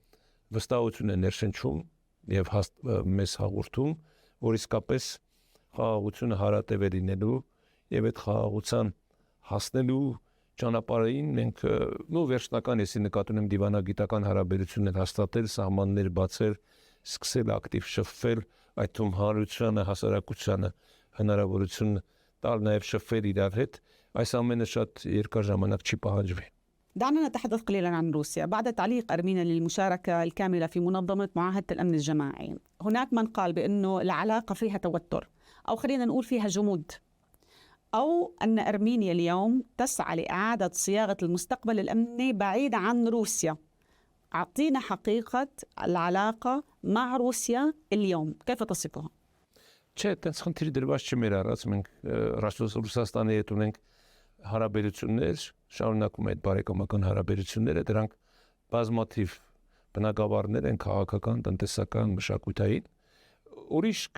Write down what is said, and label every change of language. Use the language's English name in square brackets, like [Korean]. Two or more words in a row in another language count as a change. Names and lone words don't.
[Armenian] վստահություն է ներշնչում եւ մեզ հաղորդում, որ իսկապես խաղաղությունը հարատև է լինելու եւ այդ խաղաղության հասնելու ճանապարհին մենք վերջնական էսի նկատի ունեմ դիվանագիտական հարաբերություններ հաստատել, սահմաններ բացել, սկսել ակտիվ շփվել, այդ թվում հանրությանը, հասարակությանը հնարավորություն տալ նաեւ շփվել իրար հետ, այս ամենը շատ երկար ժամանակ չի պահանջվի. [Arabic] دعنا نتحدث قليلا عن روسيا. بعد تعليق أرمينيا للمشاركة الكاملة في منظمة معاهدة الأمن الجماعي، هناك من قال بأنه العلاقة فيها توتر، أو خلينا نقول فيها جمود، أو أن أرمينيا اليوم تسعى لإعادة صياغة المستقبل الأمني بعيد عن روسيا. أعطينا حقيقة العلاقة مع روسيا اليوم، كيف تصفها؟ [Armenian] Չէ, տենց խնդիր դրված չի մեր առած, մենք Ռուսաստանի հետ ունենք հարաբերություններ, շարունակում այդ բարեկամական հարաբերությունները, դրանք բազմաթիվ բնակավարներ են, քաղաքական, տնտեսական, մշակութային, ուրիշ